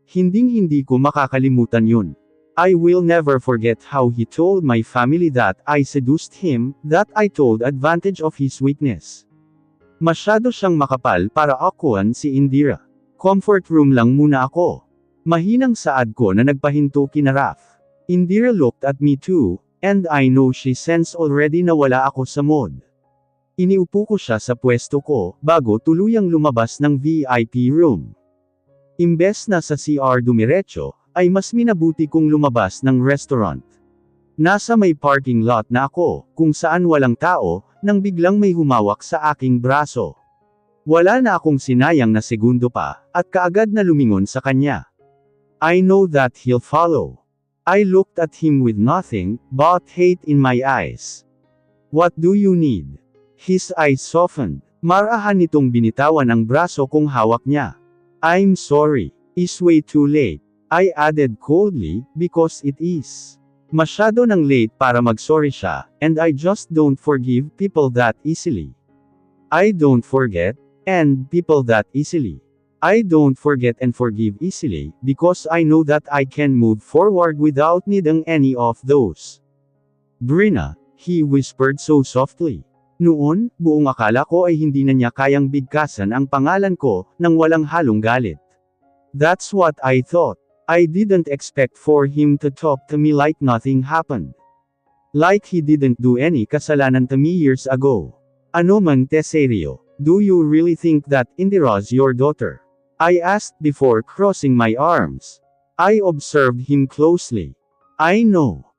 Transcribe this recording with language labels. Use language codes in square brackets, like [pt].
[tl] Hinding-hindi ko makakalimutan yun. [en] I will never forget how he told my family that I seduced him, that I told advantage of his weakness. [tl] Masyado siyang makapal para akuan si Indira. Comfort room lang muna ako. Mahinang saad ko na nagpahinto kina Raf. [en] Indira looked at me too, and I know she sensed already [tl] na wala ako sa mood. Iniupo ko siya sa pwesto ko, bago tuluyang lumabas ng VIP room. Imbes na sa CR dumiretso, ay mas minabuti kong lumabas ng restaurant. Nasa may parking lot na ako, kung saan walang tao, nang biglang may humawak sa aking braso. Wala na akong sinayang na segundo pa, at kaagad na lumingon sa kanya. [en] I know that he'll follow. I looked at him with nothing but hate in my eyes. What do you need? His eyes softened. [tl] Marahan nitong binitawan ang braso kong hawak niya. [en] I'm sorry. It's way too late. I added coldly, because it is. [tl] Masyado nang late para mag-sorry siya, [en] and I just don't forgive people that easily. I don't forget, and people that easily. I don't forget and forgive easily, because I know that I can move forward without needing any of those. Brina, he whispered so softly. [tl] Noon, buong akala ko ay hindi na niya kayang bigkasan ang pangalan ko, nang walang halong galit. [en] That's what I thought. I didn't expect for him to talk to me like nothing happened. Like he didn't do any kasalanan to me years ago. Ano man Teserio, do you really think that Indira's your daughter? I asked before crossing my arms. I observed him closely. I know.